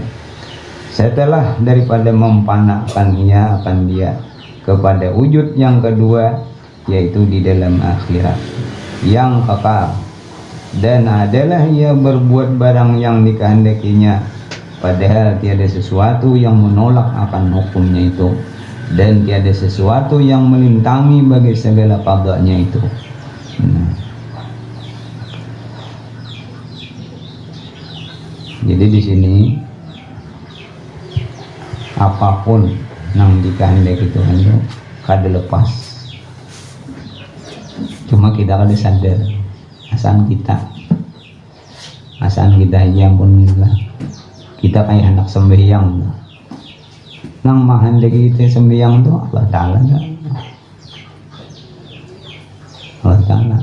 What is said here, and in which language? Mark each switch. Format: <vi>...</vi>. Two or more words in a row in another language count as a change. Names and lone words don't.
<ms>Setelah daripada mempanahkan ia akan dia kepada wujud yang kedua yaitu di dalam akhirat yang kekal, dan adalah ia berbuat barang yang dikehendakinya, padahal tiada sesuatu yang menolak akan hukumnya itu, dan tiada sesuatu yang melintangi bagi segala qadanya itu.</ms> <bjn>Jadi di sini apapun yang dikehendaki Tuhan itu kada lepas, cuma kita kada sadar. Asal kita aja pun kita kayak anak sembahyang, nang menghendaki kita sembahyang tuh Allah Ta'ala, Allah Ta'ala.</bjn>